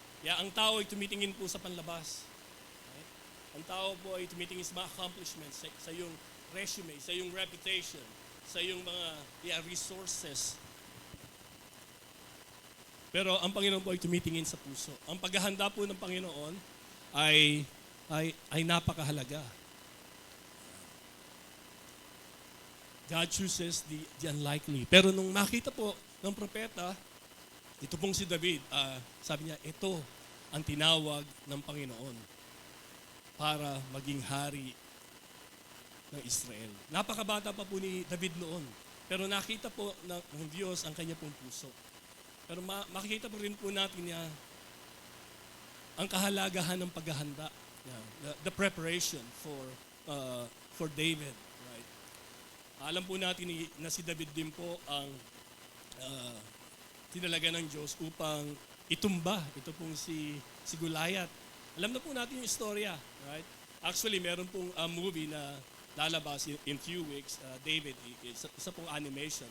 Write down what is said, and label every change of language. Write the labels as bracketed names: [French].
[Filipino] Kaya ang tao ay tumitingin po sa panlabas. Right? Ang tao po ay tumitingin sa mga accomplishments, sa iyong resume, sa iyong reputation, sa iyong mga resources. Pero ang Panginoon po ay tumitingin sa puso. Ang paghahanda po ng Panginoon ay napakahalaga. [English] God chooses the unlikely. [Filipino] Pero nung nakita po ng propeta, ito pong si David, sabi niya, ito ang tinawag ng Panginoon para maging hari ng Israel. Napakabata pa po ni David noon. Pero nakita po ng Diyos ang kanya pong puso. Pero makikita po rin po natin niya ang kahalagahan ng paghahanda. [English] Yeah, the preparation for David. Right? [Filipino] Alam po natin na si David din po ang tinalaga ng Diyos upang itumba. Ito pong si Goliath. Alam na po natin yung istorya. Right? Actually, meron pong movie na lalabas [English] in few weeks, [Filipino] David, isa pong animation.